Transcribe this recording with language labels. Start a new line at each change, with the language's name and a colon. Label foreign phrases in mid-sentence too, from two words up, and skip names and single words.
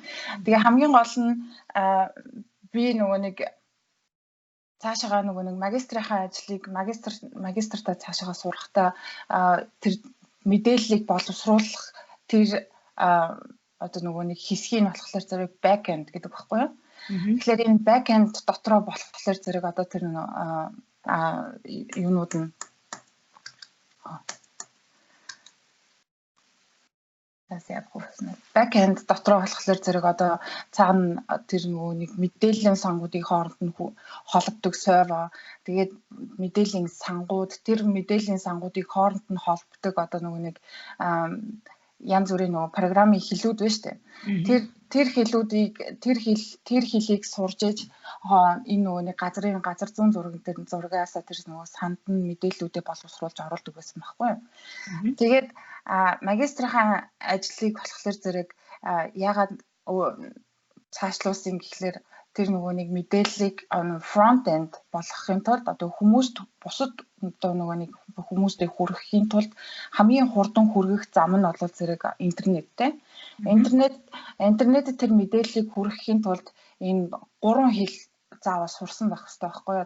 Mongolian: Тэгээ хамгийн гол нь би нөгөө нэг цаашаа нөгөө нэг магистрийнхаа ажлыг магистртаа цаашаа сурахдаа тэр мэдээллийг боловсруулах тэр одоо нөгөө нэг хэсгийг нь болохоор зэрэг
English: back end
Mongolian: гэдэг багхгүй юу. Тэгэхээр энэ
English: back end
Mongolian: дотроо болохоор зэрэг одоо тэр юунууд нь
English: back end
Mongolian: дотроо болохоор зэрэг одоо цаана тэр нөгөө нэг мэдээллийн сангуудын хооронд нь холбогддог сервер. Тэгээд мэдээллийн сангууд тэр мэдээллийн сангуудын хооронд нь холбогддог одоо нөгөө нэг янз бүрийн нөгөө программын хэлүүд байна шүү дээ. Тэр хэлийг сурж ээж энэ нөгөө нэг газар зүүн зургаасаа тэр нөгөө санд нь мэдээллүүдээ боловсруулж оруулдаг байсан байхгүй юу. Тэгээд магистрийн ажлыг болохоор зэрэг ягаад цаашлуулсан гэхлээр тэр нөгөө нэг мэдээллийг
English: front end
Mongolian: болгохын тулд одоо хүмүүст бусад одоо нөгөө нэг хүмүүстээ хүргэхийн тулд хамгийн хурдан хүргэх зам нь бол зэрэг интернеттэй. Интернетэд тэр мэдээллийг хүргэхийн тулд энэ 3 хэл заавал сурсан байх хэрэгтэй байхгүй юу?